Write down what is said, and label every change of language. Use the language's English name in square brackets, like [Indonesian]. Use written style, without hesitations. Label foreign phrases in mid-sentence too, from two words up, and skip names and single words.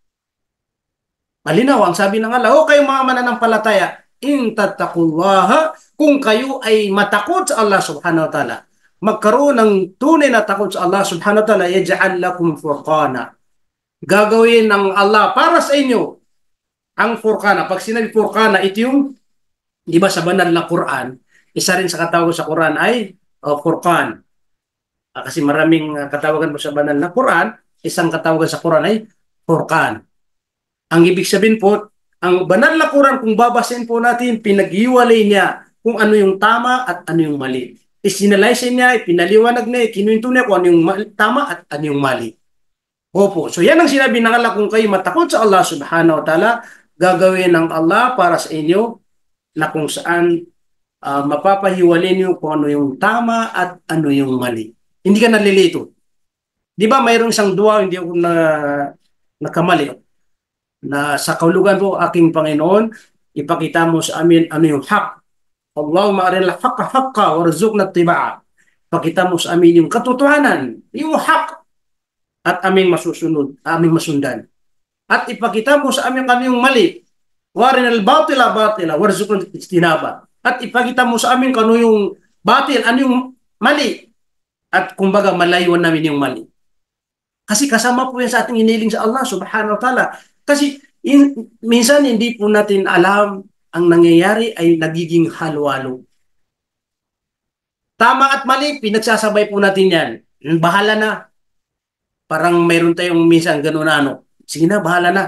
[Filipino] Malinaw ang sabi ng Allah, o kayo mga mananampalataya, [Arabic] إن تتقوا الله, [Filipino] kung kayo ay matakot sa Allah [Arabic] سبحانه وتعالى, [Filipino] magkaroon ng tunay na takot sa Allah [Arabic] سبحانه وتعالى, يجعل لكم فرقانا. [Filipino] Gagawin ng Allah para sa inyo ang furqana. Pag sinabi furqana, ito yung, di ba sa banal na Quran, isa rin sa katawag sa Quran ay furqan. Kasi maraming katawagan po sa banal na Quran, isang katawagan sa Quran ay furqan. Ang ibig sabihin po, ang banal na Quran, kung babasahin po natin, pinaghiwalay niya kung ano yung tama at ano yung mali. Isinalaysay niya, pinaliwanag niya, kinuwento niya kung ano yung tama at ano yung mali. Opo. So yan ang sinabi ng Allah, kung kayo matakot sa Allah [Arabic] سبحانه وتعالى, [Filipino] gagawin ng Allah para sa inyo na kung saan mapapahiwalay niyo kung ano yung tama at ano yung mali. Hindi ka nalilito. Di ba mayroong isang dua, hindi ako nakamali, na sa kahulugan po, aking Panginoon, ipakita mo sa amin ano yung hak. [Arabic] اللهم أرنا الحق حقا وارزقنا اتباعه. [Filipino] Pakita mo sa amin yung katotohanan, yung hak, at aming masusunod, aming masundan. At ipakita mo sa amin kami yung mali. [Arabic] وأرنا الباطل باطلا وارزقنا اجتنابه. [Filipino] At ipakita mo sa amin kung ano yung batil, ano yung mali. At kumbaga malayuan namin yung mali. Kasi kasama po yan sa ating hiniling sa Allah [Arabic] سبحانه وتعالى. [Filipino] Kasi minsan hindi po natin alam ang nangyayari ay nagiging halo-halo. Tama at mali, pinagsasabay po natin yan. Bahala na. Parang mayroon tayong minsan gano'n na ano. Sige na, bahala na.